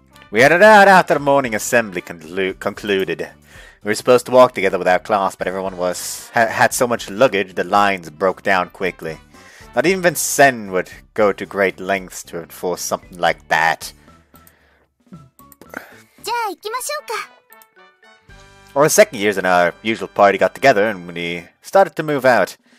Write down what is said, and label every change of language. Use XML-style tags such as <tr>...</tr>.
<en>We headed out after the morning assembly concluded. We were supposed to walk together with our class, but everyone had so much luggage the lines broke down quickly. Not even Vincent would go to great lengths to enforce something like that.</en> <ja>じゃあ行きましょうか。</ja> <en>Or the second years in our usual party got together and we started to move out.</en>